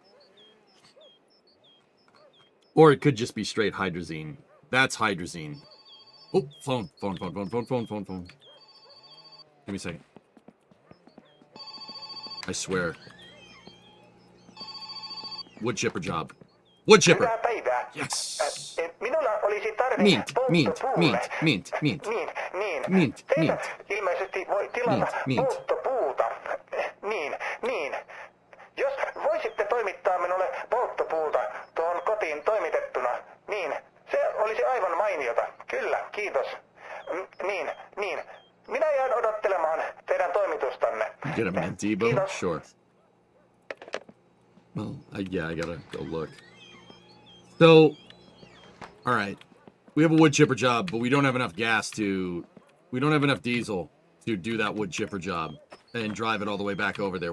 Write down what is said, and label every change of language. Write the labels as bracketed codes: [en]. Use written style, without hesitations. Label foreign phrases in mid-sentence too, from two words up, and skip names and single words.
[en] Or it could just be straight hydrazine. That's hydrazine. Oh, phone. Give me a second. I swear. Wood chipper job. Wood chipper! [fi] Hyvää päivää. [en] Yes! [fi] Minulla olisi tarve [en] Mint. [fi] Teitä ilmeisesti voi tilata polttopuuta. Niin. Jos voisitte toimittaa minulle polttopuuta tuohon kotiin toimitettuna, niin se olisi aivan mainiota. Kyllä, kiitos. Niin. Minä jään odottelemaan teidän toimitustanne. [en] Get him in Debo? [fi] Kiitos. [en] Sure. Well, yeah, I gotta go look. So, alright. We have a wood chipper job, but we don't have enough we don't have enough diesel to do that wood chipper job and drive it all the way back over there.